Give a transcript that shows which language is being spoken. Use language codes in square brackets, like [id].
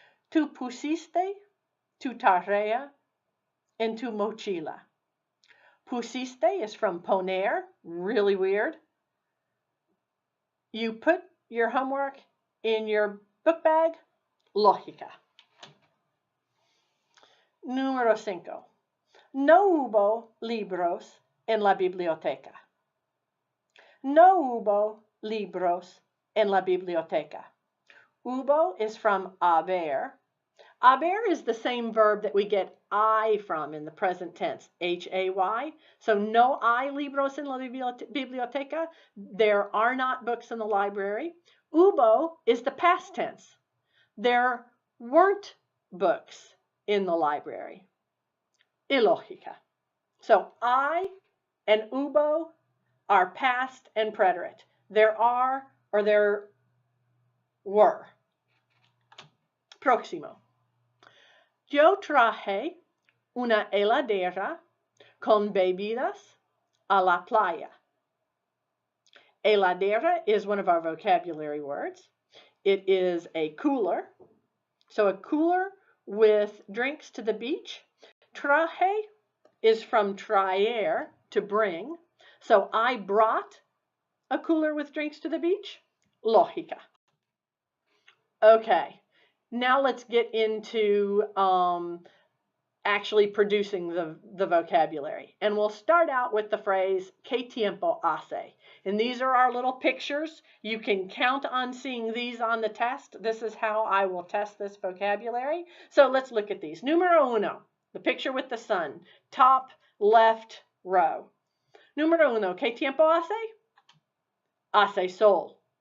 [es] Tú pusiste tu tarea en tu mochila. [en] Pusiste is from poner, really weird. You put your homework in your book bag. [es] Lógica. Número 5. No hubo libros en la biblioteca. No hubo libros en la biblioteca. [en] Hubo is from haber. Haber is the same verb that we get I from in the present tense, H-A-Y. [es] So no hay libros en la biblioteca. [en] There are not books in the library. Hubo is the past tense. There weren't books in the library. [es] Ilógica. [en] So I and hubo are past and preterite. There are or there were. [es] Próximo. Yo traje una heladera con bebidas a la playa. [en] Heladera is one of our vocabulary words. It is a cooler. So a cooler with drinks to the beach. Traje is from traer, to bring. So I brought a cooler with drinks to the beach. [es] Lógica. [en] Okay. Now let's get into actually producing the vocabulary. And we'll start out with the phrase, [es] ¿Qué tiempo hace? [en] And these are our little pictures. You can count on seeing these on the test. This is how I will test this vocabulary. So let's look at these. Número 1, the picture with the sun, top left row. [es] Número 1, ¿Qué tiempo hace? Hace sol.